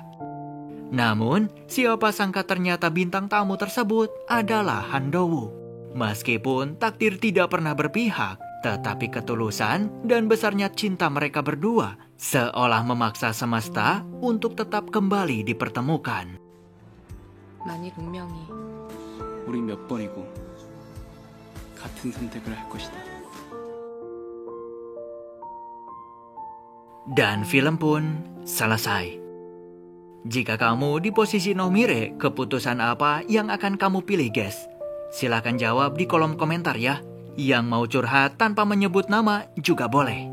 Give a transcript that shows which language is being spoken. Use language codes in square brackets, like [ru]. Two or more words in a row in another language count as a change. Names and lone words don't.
[id] Namun, siapa sangka ternyata bintang tamu tersebut adalah Handowo. Meskipun takdir tidak pernah berpihak, tetapi ketulusan dan besarnya cinta mereka berdua seolah memaksa semesta untuk tetap kembali dipertemukan. [ko] 만일 운명이 우리 몇 번이고 같은 선택을 할 것이다. [id] Dan film pun selesai. Jika kamu di posisi Nomire, keputusan apa yang akan kamu pilih, guys? Silahkan jawab di kolom komentar ya. Yang mau curhat tanpa menyebut nama juga boleh.